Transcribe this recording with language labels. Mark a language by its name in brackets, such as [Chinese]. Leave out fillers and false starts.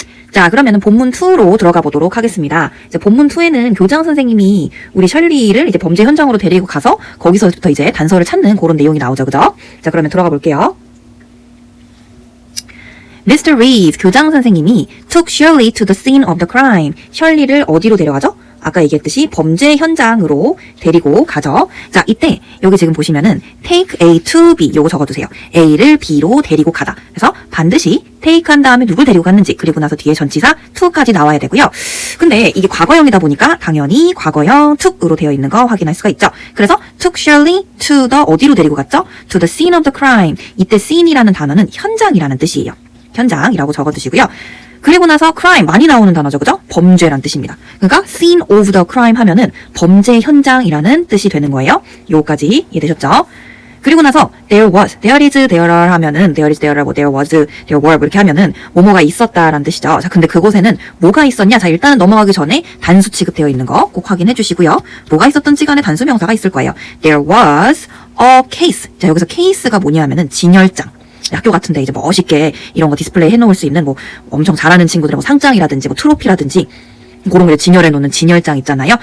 [Korean] 자, 그러면은 본문 2로 들어가 보도록 하겠습니다. 이제 본문 2에는 교장 선생님이 우리 셜리를 이제 범죄 현장으로 데리고 가서 거기서부터 이제 단서를 찾는 그런 내용이 나오죠. 그죠? 자, 그러면 들어가 볼게요. [English] Mr. Reeves, [Korean] 교장 선생님이 [English] took Shirley to the scene of the crime. [Korean] 셜리를 어디로 데려가죠? 아까 얘기했듯이 범죄 현장으로 데리고 가죠. 자, 이때 여기 지금 보시면은 take A to B 요거 적어두세요. A를 B로 데리고 가다. 그래서 반드시 take 한 다음에 누굴 데리고 갔는지 그리고 나서 뒤에 전치사 to까지 나와야 되고요. 근데 이게 과거형이다 보니까 당연히 과거형 took으로 되어 있는 거 확인할 수가 있죠. 그래서 [English] took Shirley to the [Korean] 어디로 데리고 갔죠? [English] To the scene of the crime. [Korean] 이때 scene이라는 단어는 현장이라는 뜻이에요. 현장이라고 적어두시고요. 그리고 나서 crime 많이 나오는 단어죠. 그죠? 범죄란 뜻입니다. 그러니까 scene of the crime 하면은 범죄 현장이라는 뜻이 되는 거예요. 요까지 이해되셨죠? 그리고 나서 there was, there is, there are 하면은 there is, there are, there was, there were 이렇게 하면은 뭐뭐가 있었다라는 뜻이죠. 자, 근데 그곳에는 뭐가 있었냐? 자, 일단은 넘어가기 전에 단수 취급되어 있는 거 꼭 확인해 주시고요. 뭐가 있었던지 간에 단수 명사가 있을 거예요. [English] There was a case. [Korean] 자, 여기서 case가 뭐냐 하면은 진열장. 학교 같은데 이제 멋있게 이런 거 디스플레이 해놓을 수 있는 뭐 엄청 잘하는 친구들의 뭐 상장이라든지 뭐 트로피라든지 그런 거 진열해 놓는 진열장 있잖아요.